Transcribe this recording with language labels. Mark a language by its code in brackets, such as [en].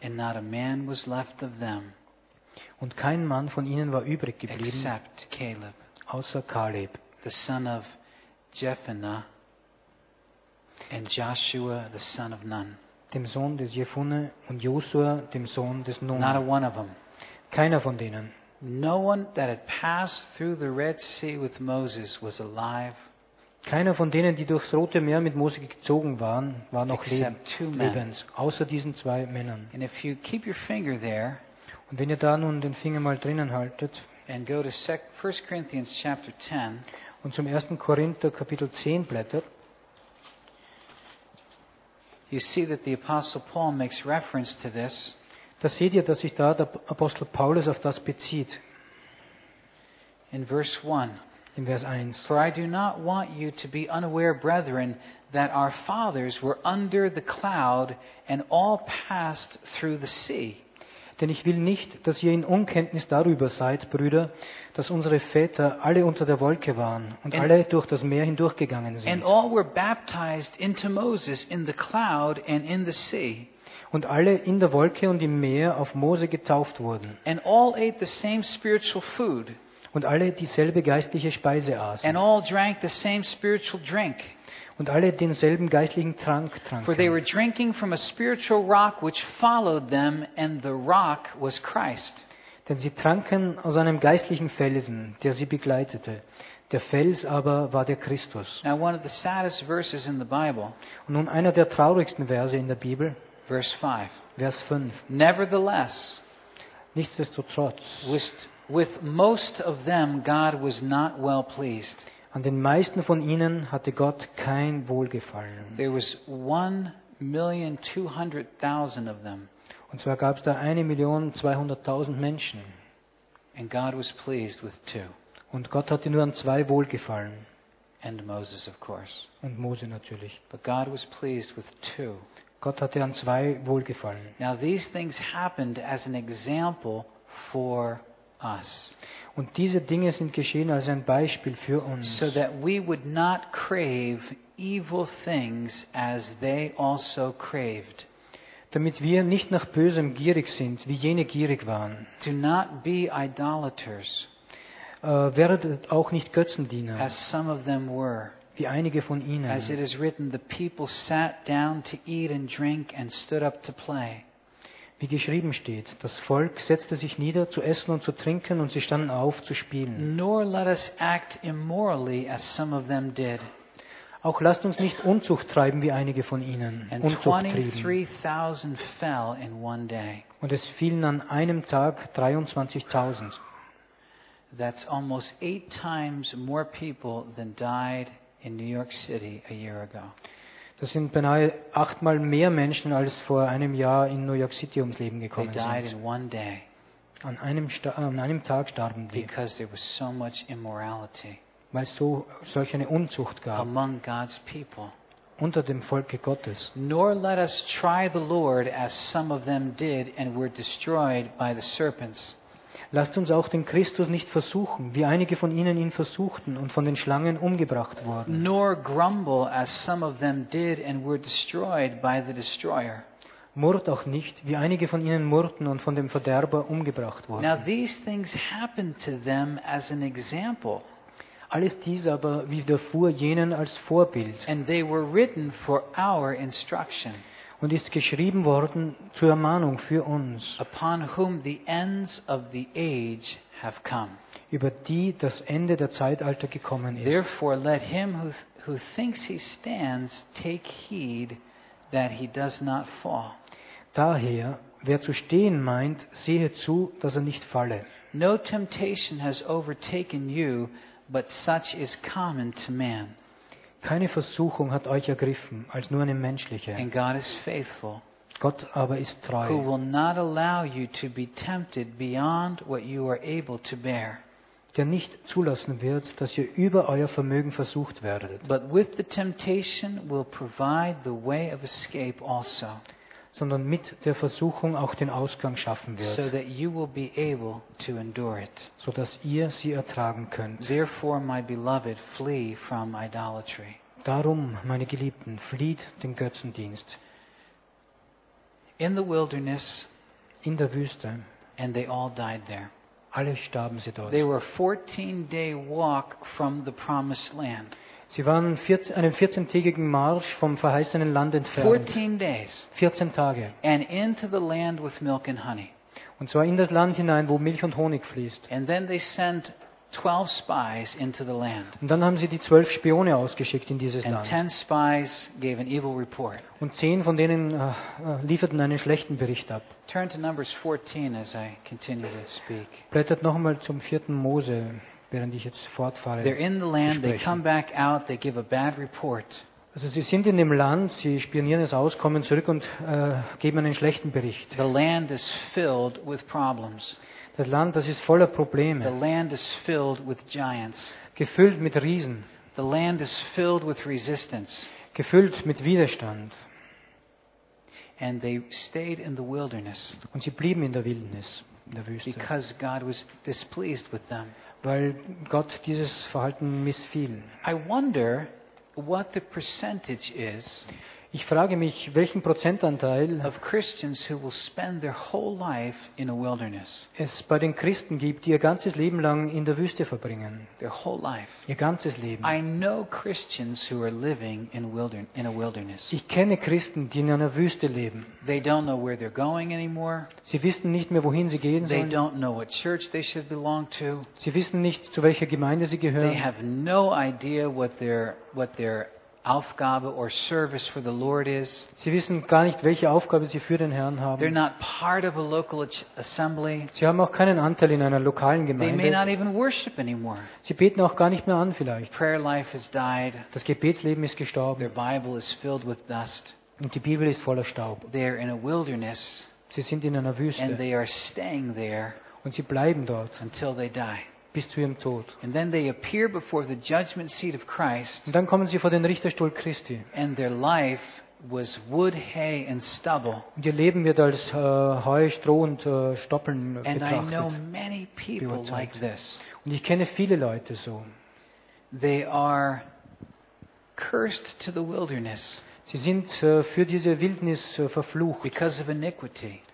[en] and not a man was left of them, [de] und kein Mann von ihnen war übrig geblieben, [en] except Caleb, [de] außer Caleb, [en] the son of Jephunneh, and Joshua, the son of Nun, [de] dem Sohn des Jephunneh, und Josua, dem Sohn des Nun, [en] not a one of them, [de] keiner von denen. [en] No one that had passed through the Red Sea with Moses was alive. [de] Keiner von denen, die durchs Rote Meer mit Mose gezogen waren, war noch lebend, außer diesen zwei Männern. [en] And if you keep your finger there, [de] und wenn ihr da nun den Finger mal drinnen haltet, [en] and go to 1 Corinthians chapter 10, [de] und zum 1. Korinther Kapitel 10 blättert, [en] you see that the Apostle Paul makes reference to this. [de] Da seht ihr, dass sich da der Apostel Paulus auf das bezieht. In Vers 1. [en] For I do not want you to be unaware, brethren, that our fathers were under the cloud and all passed through the sea. [de] Denn ich will nicht, dass ihr in Unkenntnis darüber seid, Brüder, dass unsere Väter alle unter der Wolke waren und alle durch das Meer hindurchgegangen sind. [en] And all were baptized into Moses in the cloud and in the sea. [de] Und alle in der Wolke und im Meer auf Mose getauft wurden. [en] And all ate the same spiritual food. [de] Und alle dieselbe geistliche Speise aßen. [en] And all drank the same spiritual drink. [de] Und alle denselben geistlichen Trank tranken. [en] For they were drinking from a spiritual rock which followed them, and the rock was Christ. [de] Denn sie tranken aus einem geistlichen Felsen, der sie begleitete. Der Fels aber war der Christus. [en] Now one of the saddest verses in the Bible. [de] Und nun einer der traurigsten Verse in der Bibel. [en] Verse 5. [de] Vers 5. [en] Nevertheless, [de] nichtsdestotrotz, [en] with most of them God was not well pleased. [de] An den meisten von ihnen hatte Gott kein Wohlgefallen. [en] There was 1,200,000 of them. [de] Und zwar gab es da 1,200,000 Menschen. [en] And God was pleased with two. [de] Und Gott hatte nur an zwei wohlgefallen. [en] And Moses, of course. [de] Und Mose natürlich. [en] But God was pleased with two. [de] Gott hatte an zwei wohlgefallen. [en] Now these things happened as an example for us. [de] Und diese Dinge sind geschehen als ein Beispiel für uns. [en] So that we would not crave evil things as they also craved. [de] Damit wir nicht nach Bösem gierig sind, wie jene gierig waren. [en] Do not be idolaters. [de] Werdet auch nicht Götzendiener, [en] as some of them were, [de] wie einige von ihnen. [en] As it is written, the people sat down to eat and drink and stood up to play. [de] Wie geschrieben steht, das Volk setzte sich nieder zu essen und zu trinken und sie standen auf zu spielen. [en] Nor let us act immorally as some of them did. [de] Auch lasst uns nicht Unzucht treiben wie einige von ihnen. [en] And [de] Unzucht [en] 23,000 fell in one day. [de] Und es fielen an einem Tag 23,000. [en] That's almost 8 times more people than died in New York City a year ago. [de] Das sind beinahe 8-mal mehr Menschen als vor einem Jahr in New York City ums Leben gekommen sind. [en] They died in one day. [de] An einem Tag starben die. [en] Because there was so much immorality. [de] Weil so solch eine Unzucht gab. [en] Among God's people. [de] Unter dem Volke Gottes. [en] Nor let us try the Lord as some of them did and were destroyed by the serpents. [de] Lasst uns auch den Christus nicht versuchen, wie einige von ihnen ihn versuchten und von den Schlangen umgebracht wurden. [en] Nor grumble as some of them did and were destroyed by the destroyer. [de] Murrt auch nicht, wie einige von ihnen murrten und von dem Verderber umgebracht wurden. [en] Now these things happened to them as an example. [de] Alles dies aber widerfuhr jenen als Vorbild. [en] And they were written for our instruction. [de] Und ist geschrieben worden zur Ermahnung für uns. [en] Upon whom the ends of the age have come. [de] Über die das Ende der Zeitalter gekommen ist. [en] Therefore let him who thinks he stands take heed that he does not fall. [de] Daher, wer zu stehen meint, sehe zu, dass er nicht falle. [en] No temptation has overtaken you, but such is common to man. [de] Keine Versuchung hat euch ergriffen, als nur eine menschliche. [en] And God is faithful, [de] Gott aber ist treu, [en] who will not allow you to be tempted beyond what you are able to bear, [de] der nicht zulassen wird, dass ihr über euer Vermögen versucht werdet. [en] But with the temptation will provide the way of escape also, [de] sondern mit der Versuchung auch den Ausgang schaffen wird, [en] so that you will be able to endure it, [de] so dass ihr sie ertragen könnt. [en] Therefore, my beloved, flee from idolatry. [de] Darum, meine Geliebten, flieht den Götzendienst. [en] In the wilderness, [de] in der Wüste, [en] and they all died there. [de] Alle starben sie dort. [en] They were a 14-day walk from the promised land. [de] Sie waren einen 14-tägigen Marsch vom verheißenen Land entfernt. [en] 14 days. [de] 14 Tage. [en] And into the land with milk and honey. [de] Und zwar in das Land hinein, wo Milch und Honig fließt. [en] And then they sent 12 spies into the land. [de] Und dann haben sie die 12 Spione ausgeschickt in dieses [en] and [de] Land. [en] 10 spies gave an evil report. [de] Und 10 von denen lieferten einen schlechten Bericht ab. [en] Turn to Numbers 14 as I continue to speak. [de] Blättert noch einmal zum 4. Mose. Während ich jetzt fortfahre, [en] they're in the land, they come back out, they give a bad report. [de] Also sie sind in dem Land, sie spionieren es aus, kommen zurück und geben einen schlechten Bericht. [en] The land is filled with problems. [de] Das Land, das ist voller Probleme. [en] The land is filled with giants. [de] Gefüllt mit Riesen. [en] The land is filled with resistance. [de] Gefüllt mit Widerstand. [en] And they stayed in the wilderness. [de] Und sie blieben in der Wildnis, in der Wüste. [en] Because God was displeased with them. [de] Weil Gott dieses Verhalten missfiel. [en] I wonder what the percentage is. [de] Ich frage mich, welchen Prozentanteil [en] of Christians who will spend their whole life in a wilderness. [de] Es bei den Christen gibt, die ihr ganzes Leben lang in der Wüste verbringen. [en] Their whole life. [de] Ihr ganzes Leben. [en] I know Christians who are living in a wilderness. [de] Ich kenne Christen, die in einer Wüste leben. [en] They don't know where they're going anymore. [de] Sie wissen nicht mehr, wohin sie gehen sollen. [en] They don't know what church they should belong to. [de] Sie wissen nicht, zu welcher Gemeinde sie gehören. [en] They have no idea what their Aufgabe or service for the Lord is. [de] Sie wissen gar nicht, welche Aufgabe sie für den Herrn haben. [en] They're not part of a local assembly. [de] Sie haben auch keinen Anteil in einer lokalen Gemeinde. [en] They may not even worship anymore. [de] Sie beten auch gar nicht mehr an, vielleicht. [en] Prayer life has died. [de] Das Gebetsleben ist gestorben. [en] Their Bible is filled with dust. [de] Und die Bibel ist voller Staub. [en] They're in a wilderness. [de] Sie sind in einer Wüste. [en] And they are staying there. [de] Und sie bleiben dort. [en] Until they die. [de] Bis zu ihrem Tod. [en] And then they appear before the judgment seat of Christ. [de] Und dann kommen sie vor den Richterstuhl Christi. [en] And their life was wood, hay and stubble. [de] Und ihr Leben wird als Heu, Stroh und Stoppeln betrachtet. [en] And I know many people like this. [de] Und ich kenne viele Leute so. [en] They are cursed to the wilderness. [de] Sie sind für diese Wildnis verflucht. [en] Because of iniquity.